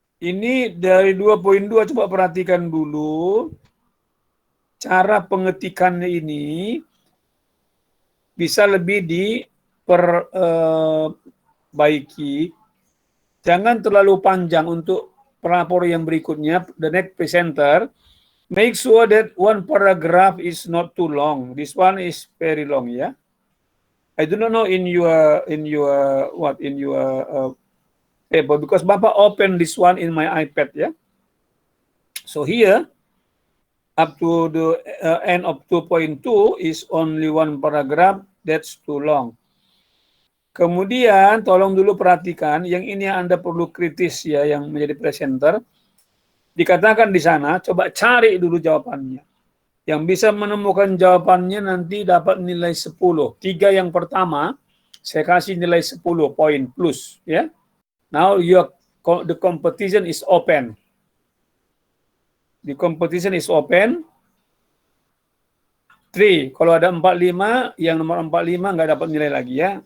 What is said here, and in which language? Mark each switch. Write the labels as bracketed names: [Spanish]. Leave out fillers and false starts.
[Indonesian] Ini dari 2.2 coba perhatikan dulu cara pengetikannya ini bisa lebih diperbaiki. Jangan terlalu panjang untuk pelapor yang berikutnya. [English] The next presenter, make sure that one paragraph is not too long. This one is very long ya. I do not know in your paper because Bapak open this one in my iPad ya. So here up to the end of 2.2 is only one paragraph. That's too long. [Indonesian] Kemudian tolong dulu perhatikan yang ini yang Anda perlu kritis ya yang menjadi presenter. Dikatakan di sana coba cari dulu jawabannya. Yang bisa menemukan jawabannya nanti dapat nilai 10. 3 yang pertama saya kasih nilai 10 poin plus ya. [English] Now the competition is open. The competition is open. [Indonesian] 3, kalau ada 45, yang nomor 45 nggak dapat nilai lagi ya.